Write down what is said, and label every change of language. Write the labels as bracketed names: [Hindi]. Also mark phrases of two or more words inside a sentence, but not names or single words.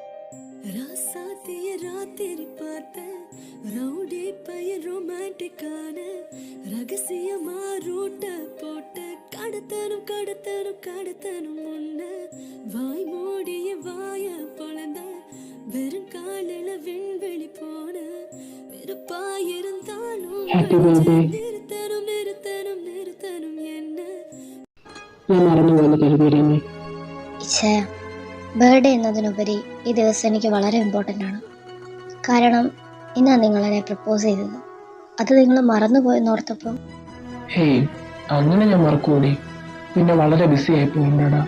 [Tamil] ராசாத்திய ராத்திரி பார்த்த ரவுடி பையன் ரொமான்டிக்கான ரகசியமா ரூட்ட போட்ட கடத்தனும் கடத்தனும் கடத்தனும் முன்ன வாய் மூடிய வாய பொழந்த வெறும் காலில விண்வெளி போன வெறுப்பாயிருந்தாலும் [English] Happy birthday. [Tamil] நிறுத்தனும் நிறுத்தனும் நிறுத்தனும் என்ன [Malayalam] ഞാൻ മറന്നുപോയെന്ന് കരുതിയിരുന്നേ. ഇച്ഛേ, ബർത്ത്ഡേ എന്നതിനുപരി ഈ ദിവസം എനിക്ക് വളരെ ഇമ്പോർട്ടൻ്റ് ആണ്. കാരണം ഇന്നാണ് നിങ്ങൾ എന്നെ പ്രപ്പോസ് ചെയ്തത്. അത് നിങ്ങൾ മറന്നുപോയെന്നോർത്തപ്പം ഹേയ്, അങ്ങനെ ഞാൻ മറക്കൂടി. പിന്നെ വളരെ ബിസി ആയിപ്പോയിടാ.